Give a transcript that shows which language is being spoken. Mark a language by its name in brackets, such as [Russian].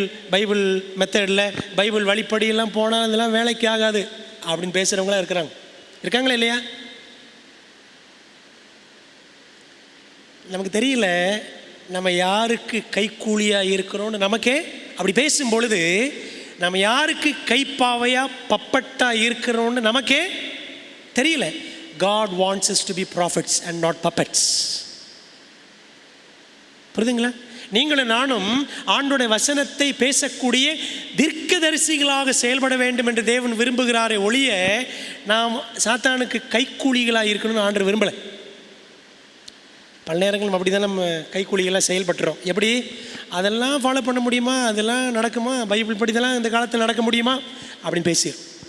[Tamil] Bible மெத்தடில் Bible வழிப்படியெல்லாம் போனால் அதெல்லாம் வேலைக்கு ஆகாது அப்படின்னு பேசுகிறவங்களாம் இருக்காங்களா இல்லையா? நமக்கு தெரியல நம்ம யாருக்கு கைக்கூலியாக இருக்கிறோன்னு. நமக்கே அப்படி பேசும் பொழுது நம்ம யாருக்கு கைப்பாவையாக பப்பட்டாக இருக்கிறோன்னு நமக்கே தெரியல. [English] God wants us to be prophets and not puppets. [Tamil] புரியுதுங்களா? நீங்களும் நானும் ஆண்டோட வசனத்தை பேசக்கூடிய தீர்க்கதரிசிகளாக செயல்பட வேண்டும் என்று தேவன் விரும்புகிறாரே ஒழிய நாம் சாத்தானுக்கு கைக்கூலிகளாக இருக்கணும்னு ஆண்டவர் விரும்பலை. பல நேரங்களும் அப்படி தான் நம்ம கைக்கூலிகளாக செயல்பட்டுறோம். எப்படி அதெல்லாம் ஃபாலோ பண்ண முடியுமா, அதெல்லாம் நடக்குமா, பைபிள் படிதெல்லாம் இந்த காலத்தில் நடக்க முடியுமா அப்படின்னு பேசிடும்.